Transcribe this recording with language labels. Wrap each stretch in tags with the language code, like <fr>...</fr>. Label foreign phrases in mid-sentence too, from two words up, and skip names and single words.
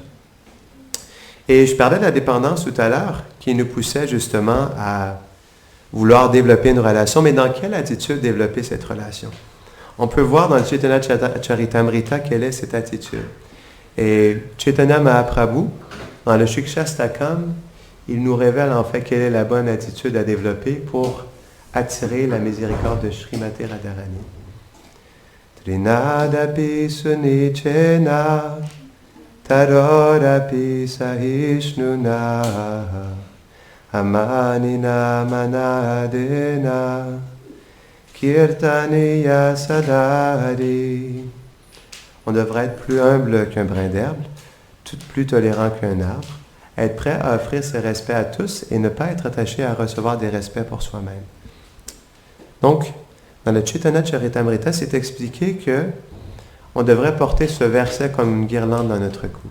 <fr>Et je parlais de la dépendance tout à l'heure qui nous poussait justement à vouloir développer une relation, mais dans quelle attitude développer cette relation? On peut voir dans le Chaitanya Charitamrita quelle est cette attitude. Et Chaitanya Mahaprabhu, dans le Shikshastakam, il nous révèle en fait quelle est la bonne attitude à développer pour attirer la miséricorde de Srimati Radharani.</fr> <sa>Trinadapi sunichena tarodapi sahishnuna amanina manadena kirtaniya sadari.</sa> <fr>On devrait être plus humble qu'un brin d'herbe, tout plus tolérant qu'un arbre, être prêt à offrir ses respects à tous et ne pas être attaché à recevoir des respects pour soi-même. Donc, dans le Chaitanya Charitamrita, c'est expliqué que on devrait porter ce verset comme une guirlande dans notre cou.</fr>